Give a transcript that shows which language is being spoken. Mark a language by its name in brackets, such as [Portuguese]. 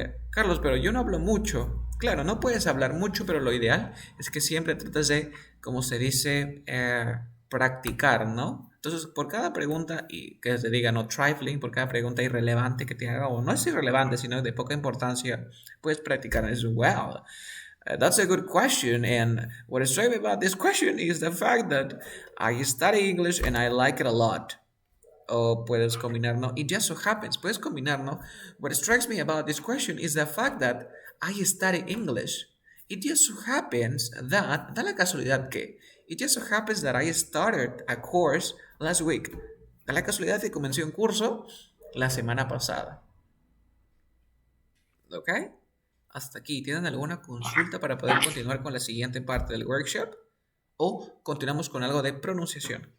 [Spanish] Carlos, pero yo no hablo mucho. Claro, no puedes hablar mucho, pero lo ideal es que siempre trates de, como se dice, practicar, ¿no? Entonces, por cada pregunta, y que se diga no trifling, por cada pregunta irrelevante que te haga, o no es irrelevante, sino de poca importancia, puedes practicar [English] as well. That's a good question, and what is strikes me about this question is the fact that I study English and I like it a lot. [Spanish] O puedes combinar, ¿no? [English] It just so happens, [Spanish] puedes combinar, ¿no? [English] What strikes me about this question is the fact that I study English. It just so happens that, [Spanish] da la casualidad que, [English] it just so happens that I started a course last week. [Spanish] Da la casualidad que comencé un curso la semana pasada. ¿Ok? Hasta aquí. ¿Tienen alguna consulta para poder continuar con la siguiente parte del workshop? ¿O continuamos con algo de pronunciación?